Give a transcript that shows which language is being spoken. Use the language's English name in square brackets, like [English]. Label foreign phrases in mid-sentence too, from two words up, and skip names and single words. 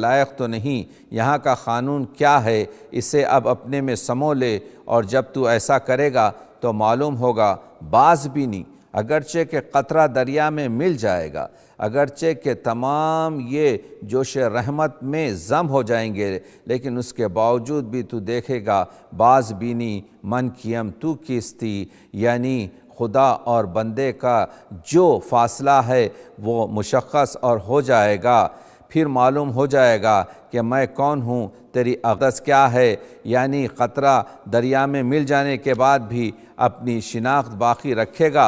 [Urdu] لائق تو نہیں، یہاں کا قانون کیا ہے اسے اب اپنے میں سمو لے، اور جب تو ایسا کرے گا تو معلوم ہوگا باز بھی نہیں، اگرچہ کہ قطرہ دریا میں مل جائے گا، اگرچہ کہ تمام یہ جوش رحمت میں ضم ہو جائیں گے، لیکن اس کے باوجود بھی تو دیکھے گا [Persian] باز بینی من کیم تو کیستی، [Urdu] یعنی خدا اور بندے کا جو فاصلہ ہے وہ مشخص اور ہو جائے گا، پھر معلوم ہو جائے گا کہ میں کون ہوں، تیری اقدس کیا ہے، یعنی قطرہ دریا میں مل جانے کے بعد بھی اپنی شناخت باقی رکھے گا۔